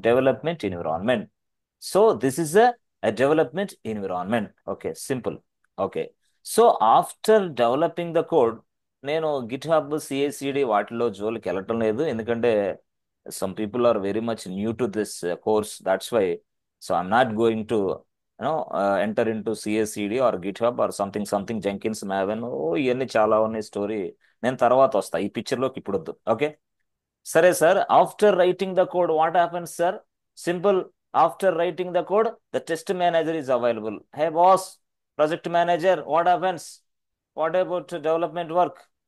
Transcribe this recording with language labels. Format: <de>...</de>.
<en>Development environment. So this is a development environment. Okay, simple. Okay. So after developing the code,</en> <te>నేను Git hub, CICD వాటిలో జోలికి వెళ్ళటం లేదు, ఎందుకంటే</te> <en>some people are very much new to this course. That's why, so I'm not going to enter into CACD or GitHub or something Jenkins Maven.</en> <te>ఓ ఇవన్నీ చాలా ఉన్నాయి story. నేను తర్వాత వస్తా, ఈ పిక్చర్ లోకి ఇప్పుడు వద్దు. ఓకే, సరే sir.</te> <en>After writing the code what happens sir? Simple. After writing the code, the test manager is available. Hey boss, project manager, what happens? What about development work?</en>